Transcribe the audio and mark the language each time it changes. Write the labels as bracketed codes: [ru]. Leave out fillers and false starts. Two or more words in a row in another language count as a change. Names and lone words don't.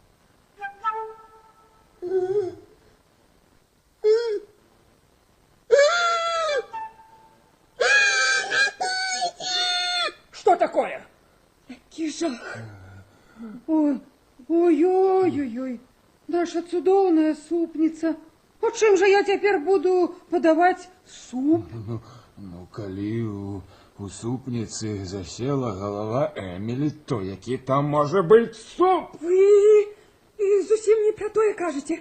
[ru] Что такое? [uk] Який жах. Ой-ой-ой-ой. [be] Наша цудоўная супніца. А чым жа я цяпер буду падаваць суп? Ну, калі у супніцы засела галава Эмілі, то які там можа быць суп? Вы зусім не пра тое кажаце.